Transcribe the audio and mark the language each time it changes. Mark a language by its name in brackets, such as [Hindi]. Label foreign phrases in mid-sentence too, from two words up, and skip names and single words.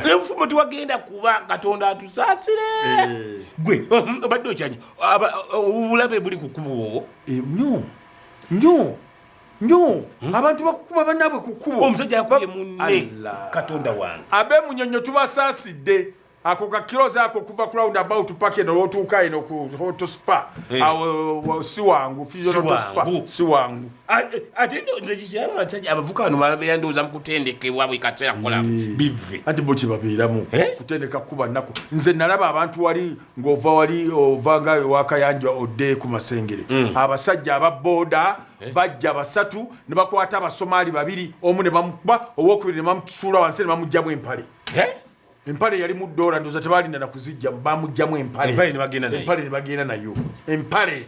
[Ganda] ebufumo tewagenda kuba katonda atusaasire gwe obadde okyanyi obulabe buli ku kkubo obwo nnyo abantu bakukuba bannaabwe ku kkubo omusajja yakubye munne katonda wange ab'emunyonyo tubasaasidde ako kakiroza ako kuva ku roundabout park eno lwotuuka eno ku hotospa awo si wangu si wangu ate nze kikiraba abasajja abavuka bano babeera ndowooza mu kutendekebwa buli kaseera kukola bive anti bo kibabeeramu kutendeka kuba nnaku nze nalaba abantu wali ng'ova wali ovanga ewakayanja odde ku masengere abasajja ababooda bajja basatu ne bakwata abasomaali babiri omu ne bamukuba owokubiri ne bamusuula wansi ne bamugjamu empale empale yali mu dola ndoza tebalinda nakuzijja bamugjamu empale ne bagenda nayo empale